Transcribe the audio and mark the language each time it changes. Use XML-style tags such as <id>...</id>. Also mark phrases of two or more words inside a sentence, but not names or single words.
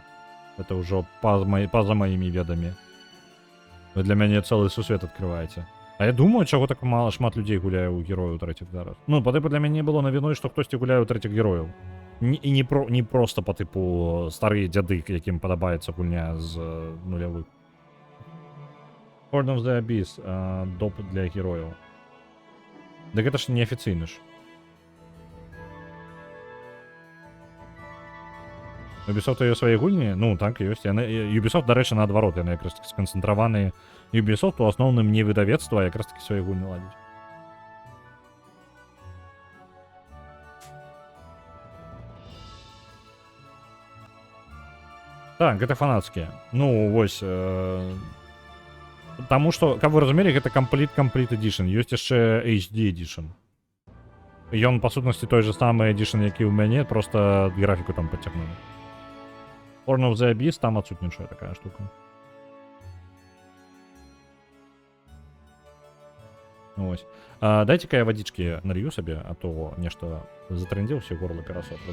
<be>Это ўжо па-за маімі ведамі. Вы для мяне цэлы сусвет адкрываеце. А я думаю, чаго так шмат людзей гуляе ў герояў трэціх зараз. Ну, па тыпу для мяне было навіной, што хтосьці гуляе ў трэціх герояў. І не проста па тыпу старыя дзяды, якім падабаецца гульня з нулявых. Horn of the Abyss, доп для герояў. Дык гэта ж неафіцыйны ж. Ubisoft ёсць свае гульні? Ну, так, ёсць. Ubisoft, дарэчы, наадварот, яны якраз такі сканцэнтраваны. Ubisoft у асноўным не выдавецтва, а якраз такі свае гульні ладзіць. Так, гэта фанацкія. Ну, вось... Таму што, каб вы разумелі, гэта Complete Edition. Ёсць яшчэ HD Edition. Ён, па сутнасці, той же самы Edition, які ў мяне, проста графіку там падцягнули. Horn of the Abyss, там адсутнічае такая штука. Ось. Дайце-ка я вадзічкі налью сабе, а то нешта затрындзеўся, горло перасохло.</be>